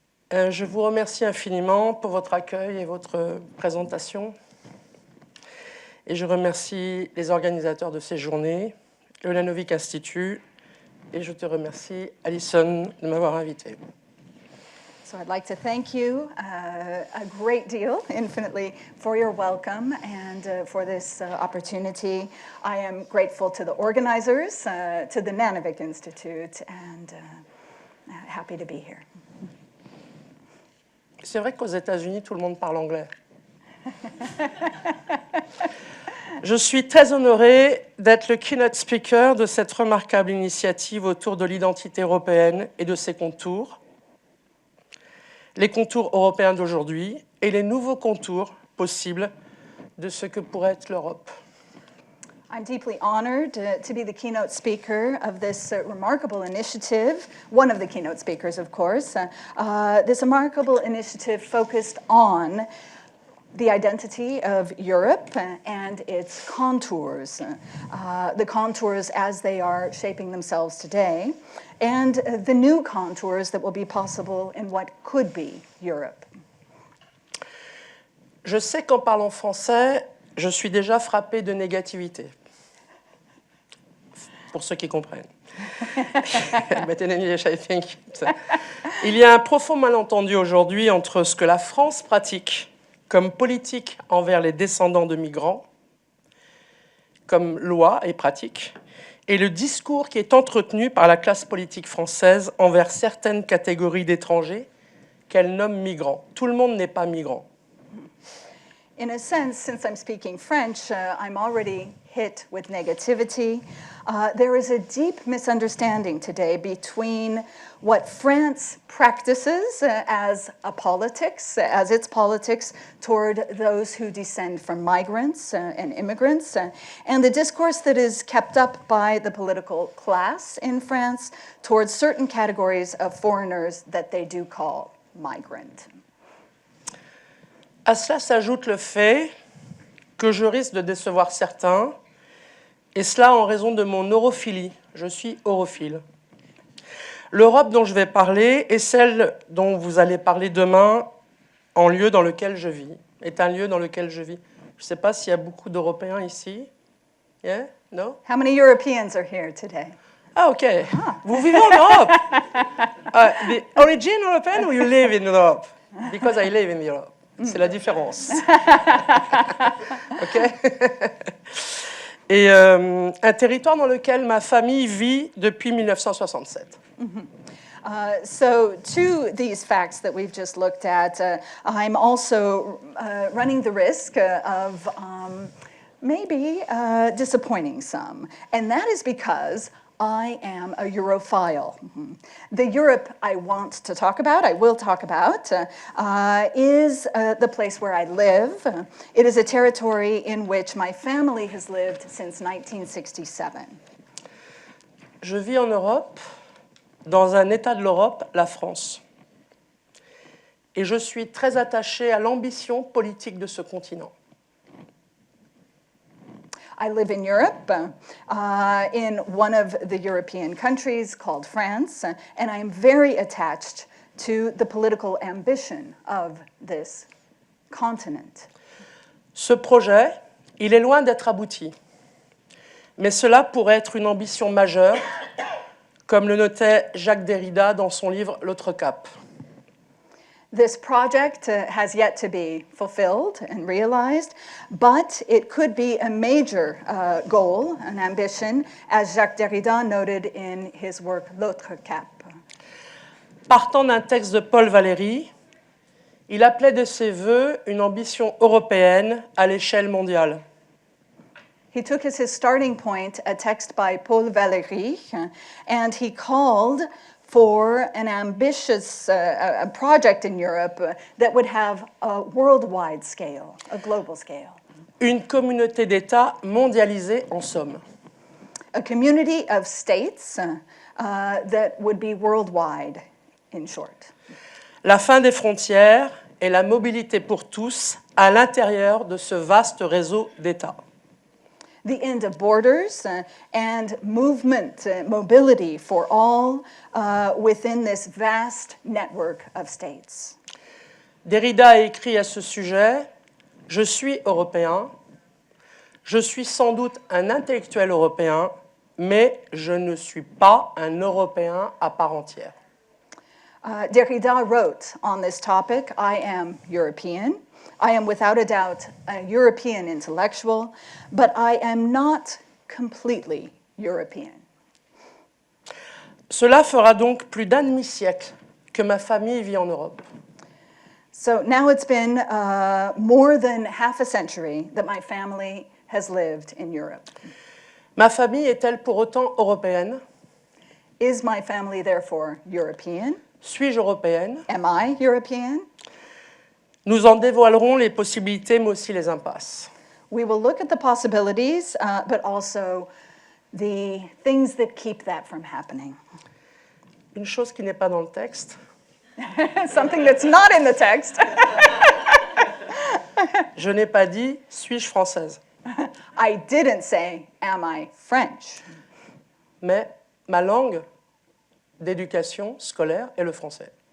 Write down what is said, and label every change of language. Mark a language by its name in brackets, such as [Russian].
[French] Je vous remercie infiniment pour votre accueil et votre présentation. Et je remercie les organisateurs de ces journées, le Nanovic Institute, et je te remercie, Alison, de m'avoir invité. [English] So I'd like to thank you a great deal, infinitely, for your welcome and for this opportunity. I am grateful to the organizers, to the Nanovic Institute, and happy to be here. [French] C'est vrai qu'aux États-Unis, tout le monde parle anglais. Je suis très honorée d'être le keynote speaker de cette remarquable initiative autour de l'identité européenne et de ses contours, les contours européens d'aujourd'hui et les nouveaux contours possibles de ce que pourrait être l'Europe. [English] I'm deeply honored to be the keynote speaker of this remarkable initiative, one of the keynote speakers, of course, this remarkable initiative focused on the identity of Europe and its contours, the contours as they are shaping themselves today, and the new contours that will be possible in what could be Europe. [French] Je sais qu'en parlant français, je suis déjà frappée de négativité. Pour ceux qui comprennent. [English] But in English, I think. [French] Il y a un profond malentendu aujourd'hui entre ce que la France pratique comme politique envers les descendants de migrants, comme loi et pratique, et le discours qui est entretenu par la classe politique française envers certaines catégories d'étrangers qu'elle nomme migrants. Tout le monde n'est pas migrant. [English] In a sense, since I'm speaking French, I'm already hit with negativity. There is a deep misunderstanding today between what France practices as its politics toward those who descend from migrants and immigrants, and the discourse that is kept up by the political class in France towards certain categories of foreigners that they do call migrant. [French] À cela s'ajoute le fait que je risque de décevoir certains, et cela en raison de mon europhilie. Je suis europhile. L'Europe dont je vais parler est celle dont vous allez parler demain en lieu dans lequel je vis, est un lieu dans lequel je vis. Je ne sais pas s'il y a beaucoup d'Européens ici. [English] Yeah? No? How many Europeans are here today? [French] Ah, OK. Vous vivez en Europe. [English] The origin European or you live in Europe? Because I live in Europe. [French] C'est la différence. [English] OK? [French] Et un territoire dans lequel ma famille vit depuis 1967. [English] So to these facts that we've just looked at, I'm also running the risk of maybe disappointing some. And that is because I am a Europhile. The Europe I want to talk about, I will talk about, is the place where I live. It is a territory in which my family has lived since 1967. [French] Je vis en Europe, dans un État de l'Europe, la France. Et je suis très attachée à l'ambition politique de ce continent. [English] I live in Europe, in one of the European countries called France, and I am very attached to the political ambition of this continent. [French] Ce projet, il est loin d'être abouti, mais cela pourrait être une ambition majeure, comme le notait Jacques Derrida dans son livre L'autre cap. [English] This project has yet to be fulfilled and realized, but it could be a major goal, an ambition, as Jacques Derrida noted in his work L'autre cap. [French] Partant d'un texte de Paul Valéry, Il appelait de ses vœux une ambition européenne à l'échelle mondiale. [English] He took as his starting point a text by Paul Valéry, and he called for an ambitious a project in Europe that would have a worldwide scale, a global scale. [French] Une communauté d'États mondialisée en somme. [English] A community of states that would be worldwide, in short. [French] La fin des frontières et la mobilité pour tous à l'intérieur de ce vaste réseau d'États. [English] The end of borders and movement, mobility for all within this vast network of states. [French] Derrida a écrit à ce sujet « Je suis européen, je suis sans doute un intellectuel européen, mais je ne suis pas un Européen à part entière. » [English] Derrida wrote on this topic, I am European. I am without a doubt a European intellectual, but I am not completely European. [French] Cela fera donc plus d'un demi-siècle que ma famille vit en Europe. [English] So now it's been more than half a century that my family has lived in Europe. [French] Ma famille est-elle pour autant européenne? [English] Is my family therefore European? [French] Suis-je européenne? [English] Am I European? [French] Nous en dévoilerons les possibilités, mais aussi les impasses. [English] We will look at the possibilities, but also the things that keep that from happening. [French] Une chose qui n'est pas dans le texte, [English] Something that's not in the text. [French] je n'ai pas dit « suis-je française ?» [English] I didn't say, am I French? [French] mais ma langue d'éducation scolaire est le français.